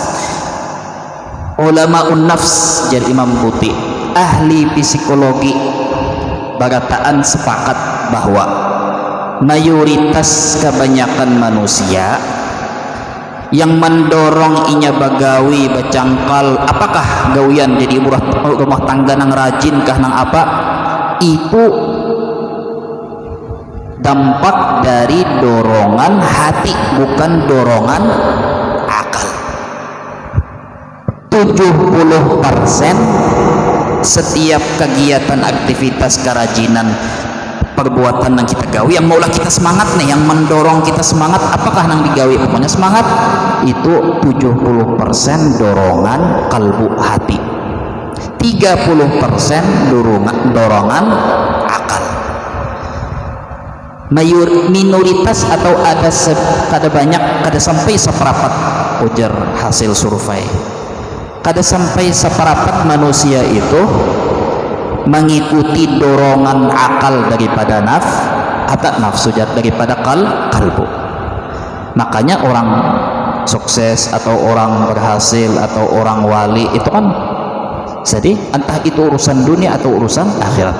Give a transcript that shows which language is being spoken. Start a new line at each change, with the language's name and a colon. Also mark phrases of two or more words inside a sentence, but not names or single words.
Arabic: Ulamaun nafs
Banjar: jadi Imam Buti, ahli psikologi, bagataan sepakat bahwa mayoritas kebanyakan manusia yang mendorong inya bagawi bacangkal, apakah gawian jadi rumah tangga nang rajin kah nang apa, itu dampak dari dorongan hati, bukan dorongan akal. 70% setiap kegiatan, aktivitas, kerajinan, perbuatan yang kita gawi yang maulah kita semangat nih, yang mendorong kita semangat, apakah nang digawi pokoknya semangat, itu 70% dorongan kalbu hati, 30% dorongan akal. Minoritas atau kada banyak, kada sampai seperapat, ujar hasil survei, kada sampai seperapat manusia itu mengikuti dorongan akal daripada nafsu daripada kalbu.
Indonesian: Makanya orang sukses atau orang berhasil atau orang wali itu kan jadi entah itu urusan dunia atau urusan akhirat.